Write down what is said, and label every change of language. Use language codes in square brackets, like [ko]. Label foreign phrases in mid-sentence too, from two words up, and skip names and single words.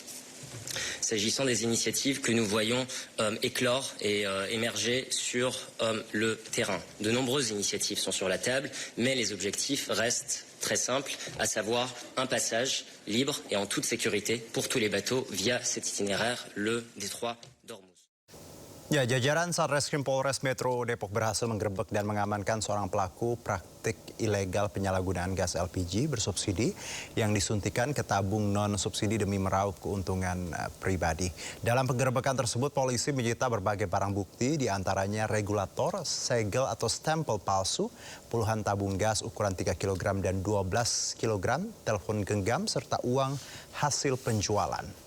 [fr] S'agissant des initiatives que nous voyons éclore et émerger sur le terrain, de nombreuses initiatives sont sur la table, mais les objectifs restent très simples, à savoir un passage libre et en toute sécurité pour tous les bateaux via cet itinéraire, le détroit d'Ormuz. [id] Ya, jajaran Satreskrim Polres Metro Depok berhasil menggerebek dan mengamankan seorang pelaku praktik ilegal penyalahgunaan gas LPG bersubsidi yang disuntikan ke tabung non-subsidi demi meraup keuntungan pribadi. Dalam penggerebekan tersebut, polisi menyita berbagai barang bukti, diantaranya regulator, segel atau stempel palsu, puluhan tabung gas ukuran 3 kg dan 12 kg, telepon genggam, serta uang hasil penjualan.